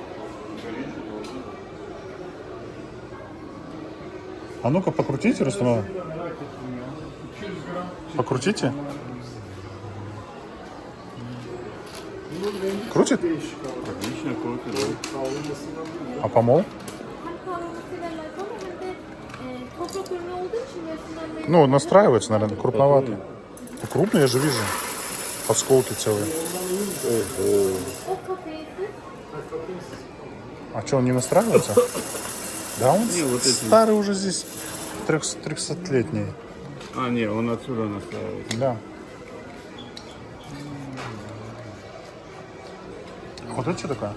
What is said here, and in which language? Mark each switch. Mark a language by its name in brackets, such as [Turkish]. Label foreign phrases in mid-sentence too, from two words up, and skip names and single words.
[Russian] А ну-ка покрутите, Рустам. Покрутите. Крутит? Отлично, кофе, да. А помол? [Turkish] Toprak ürünü olduğu için mevsimden [Russian] Ну, настраивается, наверное, крупновато. Ну, крупный, я же вижу. Осколки целые. [Turkish] o kafesi [Russian] А что, он не настраивается? Да, он Не, вот эти. старый уже здесь. 300-летний. А, не, он отсюда настраивается. Да. Вот это что такое?